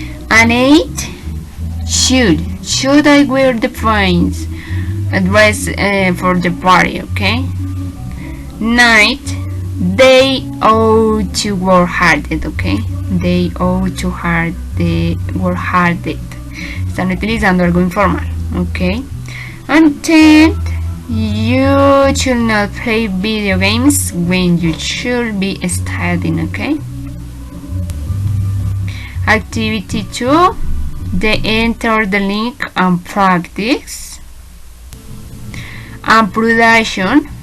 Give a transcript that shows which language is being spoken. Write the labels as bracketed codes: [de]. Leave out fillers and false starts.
[en] And 8, should I wear the pants dress for the party, okay. 9, they ought to work hard, okay. They ought to work hard. [es] Están utilizando algo informal, okay. [en] And 10, you should not play video games when you should be studying, okay. Activity 2, they enter the link and practice. And production,